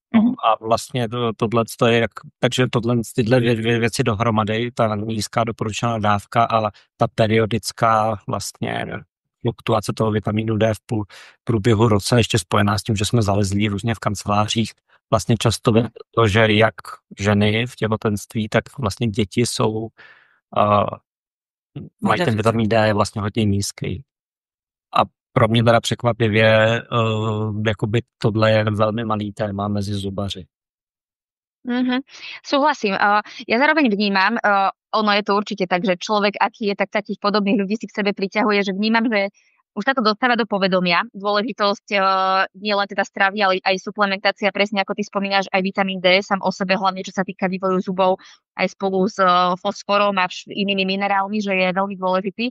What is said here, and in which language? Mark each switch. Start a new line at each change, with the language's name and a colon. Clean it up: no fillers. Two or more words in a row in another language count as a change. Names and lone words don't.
Czech: A vlastně tohle je takže tyhle dvě věci dohromady, ta nízká doporučená dávka a ta periodická vlastně fluktuace toho vitamínu D v průběhu roce, ještě spojená s tím, že jsme zalezlí různě v kancelářích, vlastně často to, že jak ženy v těhotenství, tak vlastně děti jsou mají ten vitamin D je vlastně hodně nízký. A pro mě teda překvapivě, jakoby tohle je velmi malý téma mezi zubaři.
Slovak: Súhlasím. Ja zároveň vnímam, ono je to určite tak, že človek, aký je, tak takých podobných ľudí si k sebe priťahuje, že vnímam, že už sa to dostáva do povedomia. Dôležitosť nie len teda stravy, ale aj suplementácia, presne ako ty spomínaš, aj vitamín D sám o sebe, hlavne čo sa týka vývoju zubov, aj spolu s fosforom a inými minerálmi, že je veľmi dôležitý.